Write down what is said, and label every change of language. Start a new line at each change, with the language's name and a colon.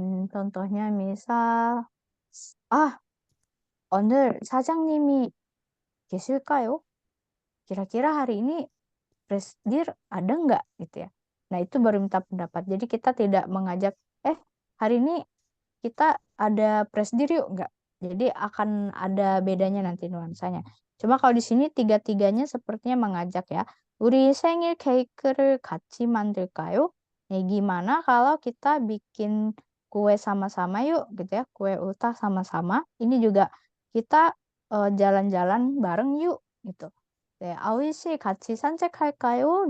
Indonesian: contohnya misal,
Korean: 오늘 사장님이 계실까요?
Indonesian: Kira-kira hari ini presidir ada nggak gitu ya? Nah, itu baru minta pendapat. Jadi kita tidak mengajak, hari ini kita ada presidir yuk, nggak. Jadi akan ada bedanya nanti nuansanya. Cuma kalau di sini tiga-tiganya sepertinya mengajak ya.
Korean: 우리 생일 케이크를 같이 만들까요?
Indonesian: Gimana kalau kita bikin kue sama-sama yuk gitu ya. Kue ultah sama-sama. Ini juga kita jalan-jalan bareng yuk gitu.
Korean: 네, 아우이 씨 같이 산책할까요?